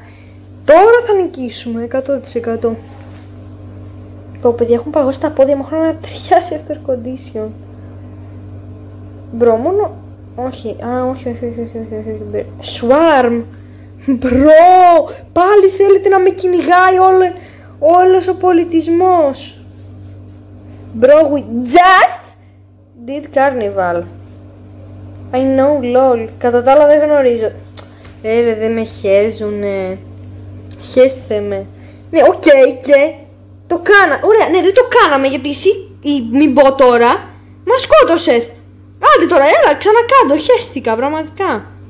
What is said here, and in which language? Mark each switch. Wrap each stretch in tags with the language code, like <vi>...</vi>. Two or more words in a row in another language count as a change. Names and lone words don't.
<el>Τώρα θα νικήσουμε 100%. Πω παιδιά, έχουν παγώσει τα πόδια μου, έχω να ταιριάσει αυτό το</el> <en>air condition.</en> <el>Μπρο, μόνο... Όχι, όχι. Swarm. Μπρο, πάλι θέλετε να με κυνηγάει όλος ο πολιτισμός.</el> <en>Bro, we just did carnival. I know, lol.</en> <el>Κατά τα άλλα δεν γνωρίζω. Δεν με χέζουνε. Χέστε με. Ναι, οκ, και το κάνα. Ωραία, ναι, δεν το κάναμε γιατί εσύ, μην πω τώρα, μας σκότωσες. Άντε τώρα, έλα, ξανακάντο, χέστηκα πραγματικά.</el>